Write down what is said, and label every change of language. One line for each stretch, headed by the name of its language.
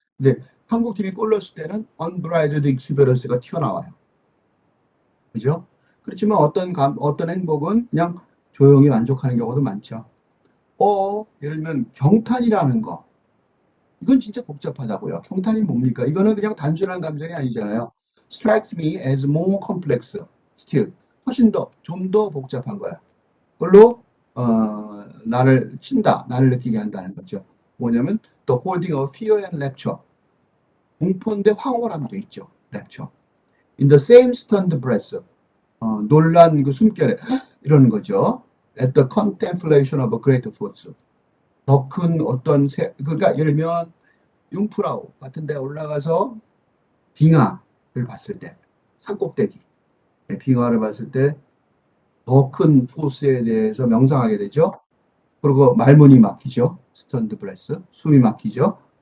Korean: 근데 한국 팀이 골 넣었을 때는
English: unbridled exuberance
Korean: 가 튀어나와요. 그죠? 그렇지만 어떤 행복은 그냥 조용히 만족하는 경우도 많죠. 예를 들면 경탄이라는 거. 이건 진짜 복잡하다고요. 경탄이 뭡니까? 이거는 그냥 단순한 감정이 아니잖아요.
English: Strikes me as more complex.
Korean: Still. 훨씬 좀 더 복잡한 거야. 그걸로, 나를 친다. 나를 느끼게 한다는 거죠. 뭐냐면,
English: The holding of fear and rapture.
Korean: 공포인데 황홀함도 있죠.
English: rapture. In the same stunned breath.
Korean: 놀란 그 숨결에, 이러는 거죠.
English: At the contemplation of a great force.
Korean: 더 큰 어떤, 그러니까 예를 들면, 융프라우 같은 데 올라가서 빙하를 봤을 때, 산꼭대기, 빙하를 봤을 때 더 큰 포스에 대해서 명상하게 되죠. 그리고 말문이 막히죠. 스턴드 브레스, 숨이 막히죠.